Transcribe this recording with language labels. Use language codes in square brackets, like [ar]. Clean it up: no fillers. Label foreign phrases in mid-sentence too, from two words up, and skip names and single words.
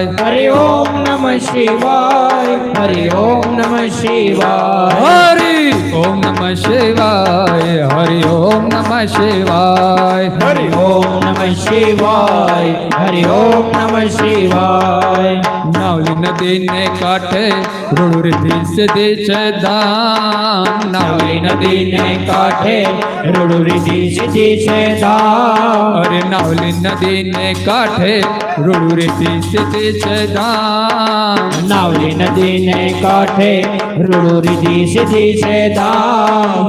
[sa] हरि ओम नमः शिवाय. हरि ओम नमः शिवाय. हरि ओम नमः शिवाय, हरि ओम नमः शिवाय. हरि ओम नमः शिवाय. हरि ओम नमः शिवाय. [gu] નાવલી નદી ને કાંઠે રૂડ રિદ્ધિ છે ધામ. નાવલી નદી ને કાંઠે રૂડુ રીતિ સિદ્ધિ છે ધામ. અરે નાવલી નદી ને કાંઠે રૂડ रिद्धि છે ધામ. નાવલી નદી ને કાંઠે રૂડુ રીતિ સિદ્ધિ છે ધામ.